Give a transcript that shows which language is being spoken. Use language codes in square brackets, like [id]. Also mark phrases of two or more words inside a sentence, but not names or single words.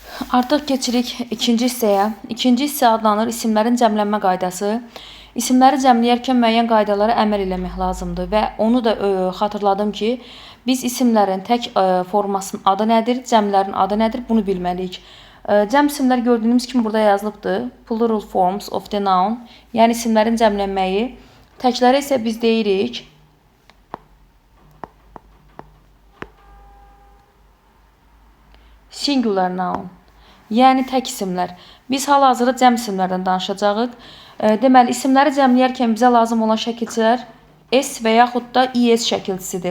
[az] Artıq keçirik ikinci hissəyə. İkinci hissə adlanır isimlərin cəmlənmə qaydası. İsimləri cəmləyərkən müəyyən qaydalara əməl eləmək lazımdır və onu da xatırladım ki, biz isimlərin tək formasının adı nədir, cəmlərin adı nədir, bunu bilməliyik. Cəm isimlər gördüyünüz kimi burada yazılıbdır. [en] Plural forms of the noun, [az] yəni isimlərin cəmlənməyi. Təkləri isə biz deyirik [en] singular noun, [az] yəni tək isimlər. Biz hal-hazırda cəm isimlərdən danışacağıq. Deməli, isimləri cəmləyərkən bizə lazım olan şəkilçilər S və yaxud da ES şəkilçisidir.